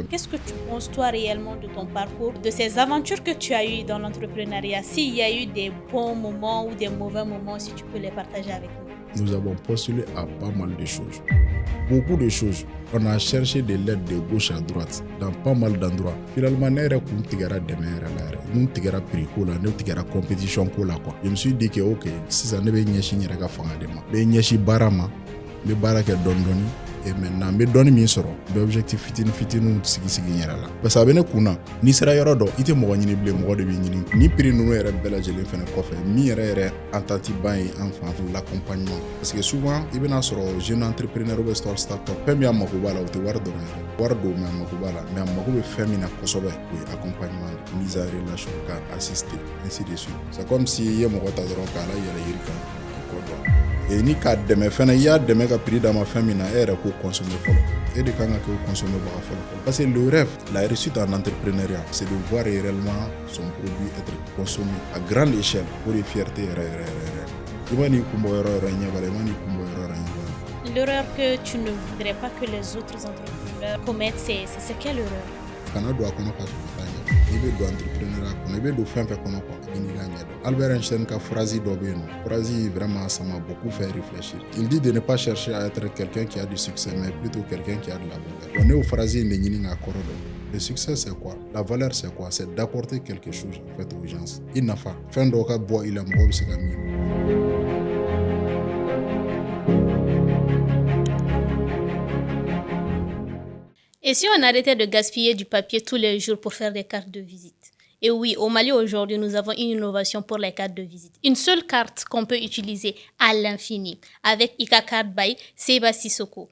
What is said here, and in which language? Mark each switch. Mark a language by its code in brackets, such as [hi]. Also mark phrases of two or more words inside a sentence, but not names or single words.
[fr] Qu'est-ce que tu penses, toi, réellement, de ton parcours, de ces aventures que tu as eues dans l'entrepreneuriat? S'il y a eu des bons moments ou des mauvais moments, si tu peux les partager avec nous. Nous avons postulé à pas mal de choses. Beaucoup de choses. On a cherché de l'aide de gauche à droite, dans pas mal d'endroits. [bm] Finalement, ne yɛrɛ kun tigɛra dɛmɛ yɛrɛ la yɛrɛ. Mun tigɛra prix ko la, ne tigɛra compétition ko la quoi. [fr] Je me suis dit que ok, [bm] sisan ne bɛ ɲɛsin n yɛrɛ ka fanga de ma. N bɛ ɲɛsin baara ma, n bɛ baara kɛ dɔɔni dɔɔni. [fr] Et maintenant, [bm] n bɛ dɔɔni min sɔrɔ, n bɛ objectif fitininw sigi n yɛrɛ la. Parce que a bɛ ne kun na, n'i sera yɔrɔ dɔ, i tɛ mɔgɔ ɲini bilen, mɔgɔ de b'i ɲini. Ni prix ninnu yɛrɛ bɛɛ lajɛlen fɛnɛ kɔfɛ, min yɛrɛ entente ban ye an fan fɛ l'accompagnement. [fr] Parce que souvent, [bm] i bɛna sɔrɔ [fr] jeune entrepreneur ou bien start-up, [bm] fɛn min a mako b'a la, o tɛ wari dɔrɔn ye. Wari don mais a mako b'a la, mais a mako bɛ fɛn min na kosɛbɛ, o ye [fr] accompagnement, mise en relation, [bm] ka assister, [fr] ainsi de suite. C'est comme si [bm] i ye mɔgɔ ta dɔrɔn k'a la yɛlɛ yiri kan k'i kɔ don. Et ni k'a dɛmɛ fɛnɛ, i y'a dɛmɛ ka prix d'a ma fɛn min na, e yɛrɛ k'o consommer fɔlɔ. Et de kan ka k'o consommer baga fɔlɔ. [fr] Parce que le rêve, la réussite en entrepreneuriat, c'est de voir réellement son produit être consommé à grande échelle pour les fiertés yɛrɛ. [bm] I ma n'i kun bɔ yɔrɔ ɲɛ b'a la, i ma n'i kun bɔ yɔrɔ ɲɛ b'a la. [fr] L'erreur que tu ne voudrais pas que les autres entrepreneurs commettent, c'est quelle erreur? [bm] Kana don a kɔnɔ ka sɔrɔ ka ɲɛ. I bɛ don entrepreneuriat kɔnɔ, i bɛ don fɛn fɛn kɔnɔ quoi, i n'i ka ɲɛ dɔn. Albert Einstein ka phrase dɔ bɛ yen nɔ. [fr] Phrase vraiment ça m'a beaucoup fait réfléchir. Il dit de ne pas chercher à être quelqu'un qui a du succès, mais plutôt quelqu'un qui a de la valeur. [bm] Bon, ne y'o phrase in de ɲini k'a kɔrɔ dɔn. [fr] Le succès c'est quoi? La valeur c'est quoi? C'est d'apporter quelque chose en fait aux gens. [bm] I nafa, fɛn dɔw ka bɔ i la mɔgɔ bɛ se ka min. [fr] Et si on arrêtait de gaspiller du papier tous les jours pour faire des cartes de visite? Et oui, au Mali aujourd'hui, nous avons une innovation pour les cartes de visite. Une seule carte qu'on peut utiliser à l'infini avec Ika Card by Seba Sissoko.